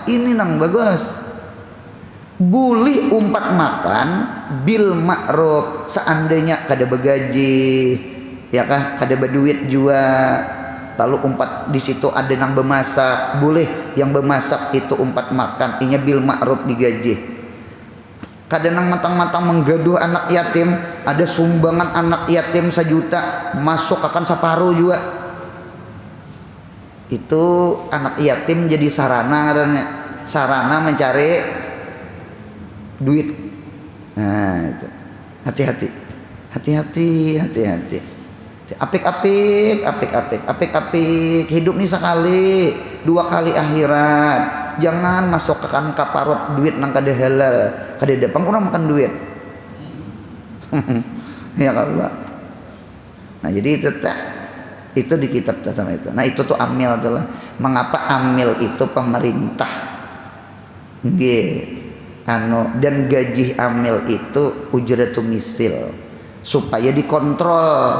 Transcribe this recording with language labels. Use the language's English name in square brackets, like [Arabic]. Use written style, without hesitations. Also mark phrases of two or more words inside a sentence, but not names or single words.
[Banjar] Ini nang bagus, boleh umpat makan [Arabic] bil ma'ruf, [Banjar] seandainya kada begaji ya kah, kada berduit juga, lalu umpat di situ ada yang bemasak, boleh yang bemasak itu umpat makan, inya [Arabic] bil ma'ruf [Banjar] digaji. Kadang matang-matang menggaduh anak yatim, ada sumbangan anak yatim 1 juta, masuk akan separuh juga. [Indonesian] Itu anak yatim jadi sarana katanya, sarana mencari duit. Nah, itu. Hati-hati. Apik hidup nih sekali, 2 kali akhirat. [Banjar] Jangan masuk ke kaparot duit nang kada halal, kada depan kurang makan duit. Ya kalau. Nah jadi itu di kitab sama itu. Nah itu tuh amil itulah. [Indonesian] Mengapa amil itu pemerintah? Nggih. Dan gaji amil itu [Arabic] ujratu misil, [Indonesian] supaya dikontrol.